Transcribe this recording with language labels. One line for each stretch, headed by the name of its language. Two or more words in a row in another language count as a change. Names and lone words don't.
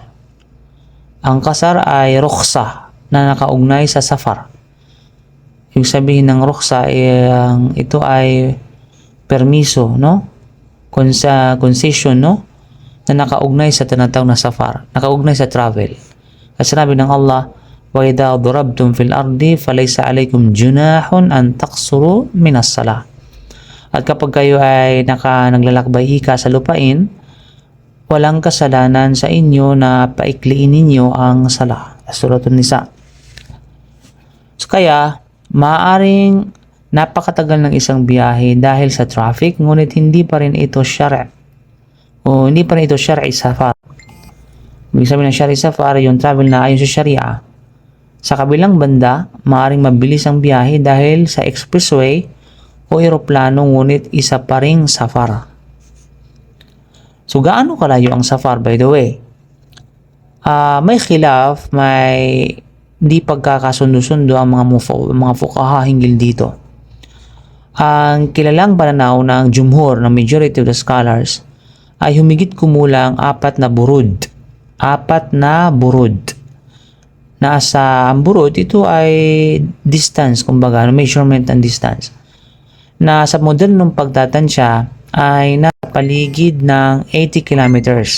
Filipino: Ang kasar ay rukhsa na nakaugnay sa safar. Yung sabihin ng rukhsa ito ay permiso, no? Concession, no? Na nakaugnay sa tinatawag na safar, nakaugnay sa travel. At sinabi ng Allah,
Arabic: وإذا ضربتم في الأرض فليس عليكم جناح أن تقصروا من الصلاة.
Filipino: At kapag kayo ay naglalakbay sa lupain, walang kasalanan sa inyo na paikliin ninyo ang salah. Suratun Nisa. So kaya, maaaring napakatagal ng isang biyahe dahil sa traffic, ngunit hindi pa rin ito
Arabic: شرعي سفر.
Filipino: Ibig sabihin ng
Arabic: شرعي سفر,
Filipino: yung travel na ayon sa sharia. Sa kabilang banda, maaaring mabilis ang biyahe dahil sa expressway o eroplano, ngunit isa pa ring safar. So gaano kalayo ang safar,
English: by the way?
Filipino: May khilaf, may di pagkakasundo-sundo ang mga fuqaha hinggil dito. Ang kilalang pananaw ng jumhur, ng
English: majority of the scholars,
Filipino: ay humigit kumulang 4 na burud. 4 na burud. Nasa ang burud, ito ay distance, kumbaga,
English: measurement and distance.
Filipino: Na sa modernong pagtatansya ay nasa paligid ng 80 kilometers.